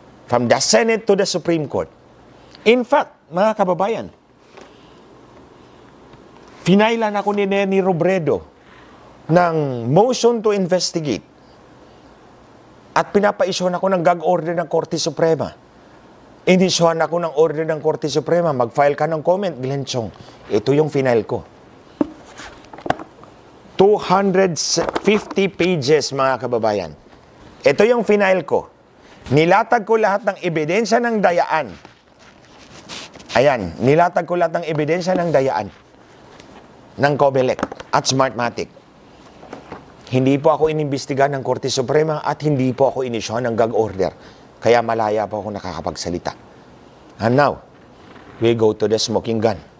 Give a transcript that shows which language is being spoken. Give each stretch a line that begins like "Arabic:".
English: From the Senate to the Supreme Court.
Filipino: In fact, mga kababayan, finailan ako ni Neni Robredo ng
English: motion to investigate
Filipino: at pinapaisyon ako ng gag order ng Korte Suprema. Inisyuhan ako ng order ng Korte Suprema, mag-file ka ng comment, Glenn Chong. Ito yung final ko. 250 pages, mga kababayan. Ito yung final ko. Nilatag ko lahat ng ebidensya ng dayaan. Ayan, nilatag ko lahat ng ebidensya ng dayaan ng COMELEC at Smartmatic. Hindi po ako inimbestigahan ng Korte Suprema at hindi po ako inisyuhan ng gag order. Kaya malaya po ako nakakapagsalita.
English: And now, we go to the smoking gun.